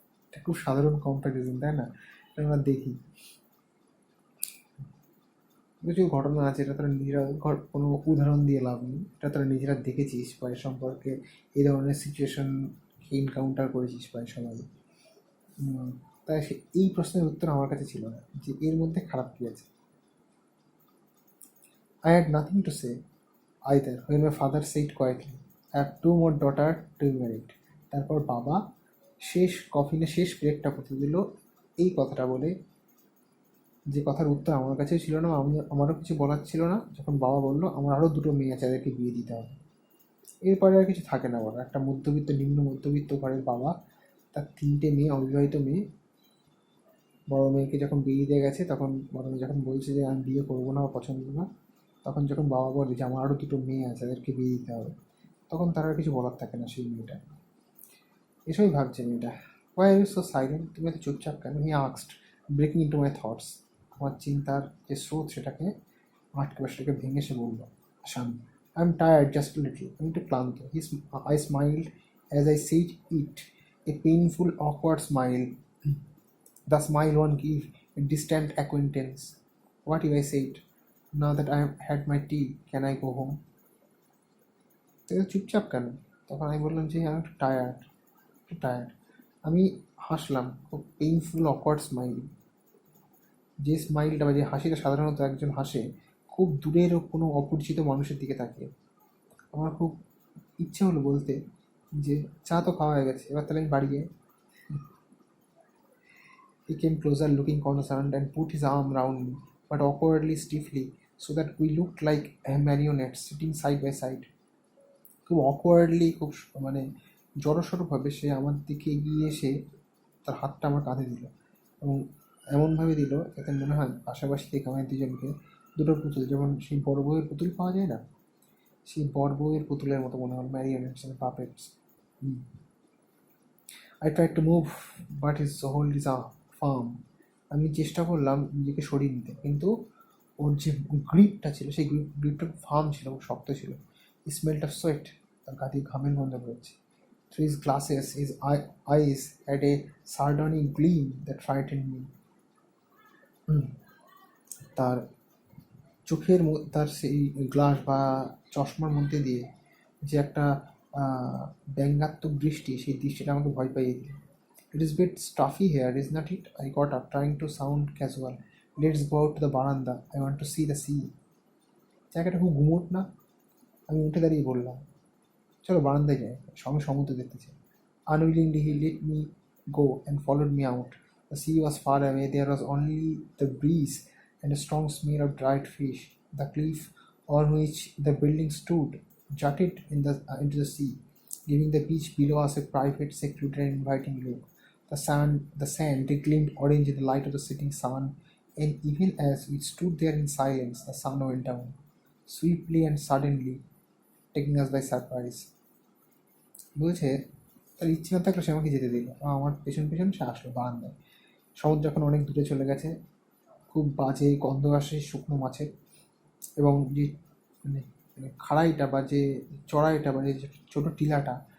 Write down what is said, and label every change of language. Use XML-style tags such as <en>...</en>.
<bn>এটা খুব সাধারণ কম্প্যারিজন, তাই না? এটা আমরা দেখি, কিছু ঘটনা আছে, এটা তারা নিজেরা কোনো উদাহরণ দিয়ে লাভ নেই, এটা তারা নিজেরা দেখেছিস বা এ সম্পর্কে এই ধরনের সিচুয়েশন এনকাউন্টার করেছিস প্রায় সবাই। তাই এই প্রশ্নের উত্তর আমার কাছে ছিল না যে এর মধ্যে খারাপ কী আছে।</bn> <en>I had nothing to say either when my father said quietly, I have 2 more daughters to be married.</en> <bn>তারপর বাবা কফিনে শেষ ব্রেকটা করতে দিল এই কথাটা বলে, যে কথার উত্তর আমার কাছেও ছিল না, আমারও কিছু বলার ছিল না। যখন বাবা বললো আমার আরও 2টো মেয়ে আছে, তাদেরকে বিয়ে দিতে হবে, এরপরে আর কিছু থাকে না বলা। একটা মধ্যবিত্ত, নিম্ন মধ্যবিত্ত ঘরের বাবা, তার 3টে মেয়ে, অবিবাহিত মেয়ে, বড় মেয়েকে যখন বিয়ে দিয়ে গেছে, তখন বড় মেয়ে যখন বলছে যে আমি বিয়ে করবো না বা পছন্দ না, তখন যখন বাবা বলে যে আমার আরও 2টো মেয়ে আছে, তাদেরকে বিয়ে দিতে হবে, তখন তার আর কিছু বলার থাকে না সেই মেয়েটা। এসবই ভাবছে মেয়েটা।</bn> <en>why are you so silent,</en> <bn>তুমি এত চুপচাপ কেন?</bn> <en>He asked, breaking into my thoughts.</en> <bn>আমার চিন্তার যে স্রোত সেটাকে আটকে বা সেটাকে ভেঙে সে বলল, শান্ত,</bn> <en>I am tired just little,</en> <bn>আমি একটু ক্লান্ত।</bn> <en>I smiled as I said it, a painful awkward smile, the smile one gives a distant acquaintance. What if I said, now that I have had my tea, can I go home?</en> <bn>তো চুপচাপ কেন? তখন আমি বললাম যে আমি একটু tired. আমি হাসলাম, খুব পেইনফুল অকওয়ার্ড স্মাইল। যে স্মাইলটা বা যে হাসিটা সাধারণত একজন হাসে খুব দূরের কোনো অপরিচিত মানুষের দিকে তাকিয়ে। আমার খুব ইচ্ছে হলো বলতে যে চা তো খাওয়া হয়ে গেছে, এবার তাহলে আমি বাড়ি যাই।</bn> <en>He came closer, looking concerned, and put his arm round me, but awkwardly, stiffly, so that we looked like marionettes sitting side by side.</en> <bn>খুব অকওয়ার্ডলি, খুব মানে জড়সড়ভাবে সে আমার দিকে এগিয়ে এসে তার হাতটা আমার কাঁধে দিল, এবং এমনভাবে দিল যাতে মনে হয় পাশাপাশি থেকে আমাদের দুজনকে 2টো পুতুল, যেমন সেই বড় বউয়ের পুতুল পাওয়া যায় না, সেই বড় বউয়ের পুতুলের মতো মনে হল,</bn> <en>Marionettes and puppets. I tried to move, but his hold is firm.</en> <bn>আমি চেষ্টা করলাম নিজেকে সরিয়ে নিতে, কিন্তু ওর যে গ্রিপটা ছিল সেই গ্রিপটা ফার্ম ছিল, শক্ত ছিল।</bn> <en>smelled of sweat,</en> <bn>তার গা দিয়ে ঘামের গন্ধ বেরোচ্ছে।</bn> <en>Through his glasses, his eyes had a sardonic gleam that frightened me.</en> <bn>তার চোখের তার সেই গ্লাস বা চশমার মধ্যে দিয়ে যে একটা ব্যঙ্গাত্মক দৃষ্টি, সেই দৃষ্টিটা আমাকে ভয় পাইয়ে দিল।</bn> <en>It is a bit stuffy here, is not it? I got up, trying to sound casual. Let's go out to the veranda. I want to see the sea.</en> <bn>জায়গাটা খুব গুমোট না? আমি উঠে দাঁড়িয়ে বললাম, চলো বারান্দায় যাই, আমি সমুদ্র দেখতে চাই।</bn> <en>Unwillingly he let me go and followed me out. The sea was far away. There was only the breeze and a strong smell of dried fish. The cliff on which the building stood jutted into the sea, giving the beach below us a private, secluded and inviting look. The sand gleamed orange in the light of the setting sun, and even as we stood there in silence, the sun went down, swiftly and suddenly, taking us by surprise.</en> <bn>বলছে তার ইচ্ছে না থাকলে সে আমাকে যেতে দিল, আমার পেছন পেছন সে আসলো বারান্দায়। সমুদ্র এখন অনেক দূরে চলে গেছে, খুব বাজে গন্ধ আসে শুকনো মাছের, এবং যে মানে খাড়াইটা বা যে চড়াইটা বা যে ছোটো টিলাটা</bn>